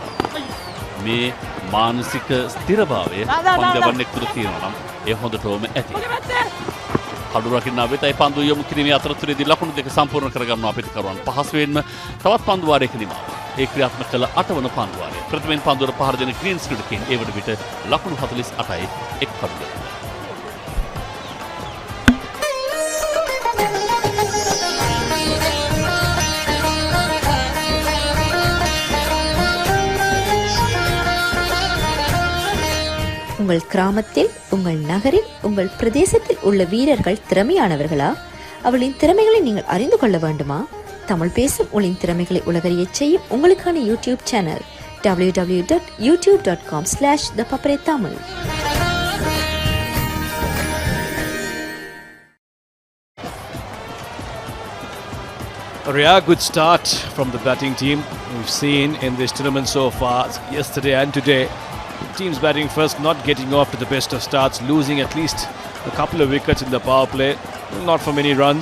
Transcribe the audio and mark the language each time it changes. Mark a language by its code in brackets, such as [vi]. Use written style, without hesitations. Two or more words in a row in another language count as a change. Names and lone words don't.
[si] මේ මානසික ස්ථිරභාවය පන්දවන්නෙක් තුළ තියෙනවා නම් ඒ හොඳටම ඇති. කඩු රකින්න වෙතයි පන්දු යොමු කිරීමේ අතරතුරේදී ලකුණු දෙක සම්පූර්ණ කරගන්නවා පිටකරුවන්. පහසුවෙන්ම තවත් පන්දු වාරයක නිමාව. ඒ ක්‍රියාත්මක කළ 8 වන පන්දු වාරය. ප්‍රථමයෙන් පන්දුවට පහර දෙන ග්‍රීන්ස් ක්‍රීඩකයන් ඒ වන විට ලකුණු 48යි එක් කඩුවක. [ta] உங்கள் கிராமத்தில், உங்கள் நகரில், உங்கள் பிரதேசத்தில் உள்ள வீரர்கள் திறமையானவர்களா? அவளின் திறமைகளை நீங்கள் அறிந்து கொள்ள வேண்டுமா? தமிழ் பேசும் உங்களின் திறமைகளை உலகறியச் செய்யும் உங்களுக்கான யூடியூப் சேனல் www.youtube.com/thepuppettamil. [en] A good start from the batting team we've seen in this tournament so far, yesterday and today. Teams batting first, not getting off to the best of starts, losing at least a couple of wickets in the power play, not for many runs.